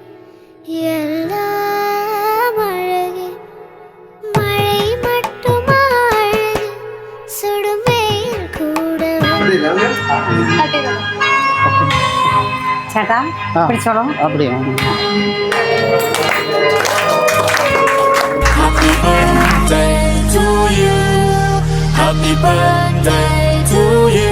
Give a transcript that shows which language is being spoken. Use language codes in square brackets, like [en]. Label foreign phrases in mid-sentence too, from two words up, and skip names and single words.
[ta] எல்லாம் அழகே மழை மட்டுமா அழகு சுடும் வெயில் கூட [ml] ചേട്ടാ പിടിച്ചോളൂ. [ta] அப்படியா? [en] Happy birthday to you. Happy birthday to you.